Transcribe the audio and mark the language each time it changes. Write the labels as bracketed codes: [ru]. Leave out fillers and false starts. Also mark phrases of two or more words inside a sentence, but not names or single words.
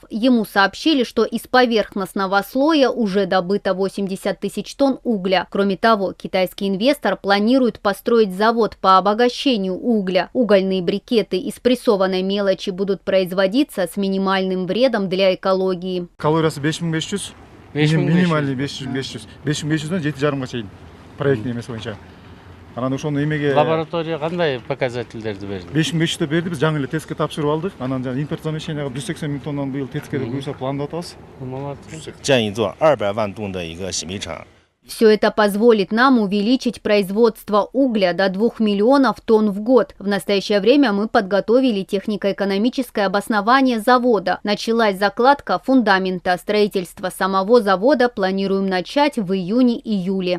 [ru] Ему сообщили, что из поверхностного слоя уже добыто 80 тысяч тонн угля. Кроме того, китайский инвестор планирует построить завод по обогащению угля. Угольные брикеты из прессованной мелочи будут производиться с минимальным вредом для экологии. [ky] Калориясы 5500, минимальный 5500, 5500-дан 7,5-га чейин проектный эмес боюнча. Лаборатория кандай показательдерди берди? 5500 берди, биз жаңы эле тестке тапшырып алдык. Анан жаңы [ru] импорт замещенияга [ky] 180 миң тоннаны быйыл тестке буюрса пландап атабыз. [ru] Все это позволит нам увеличить производство угля до 2 миллионов тонн в год. В настоящее время мы подготовили технико-экономическое обоснование завода. Началась закладка фундамента. Строительство самого завода планируем начать в июне-июле.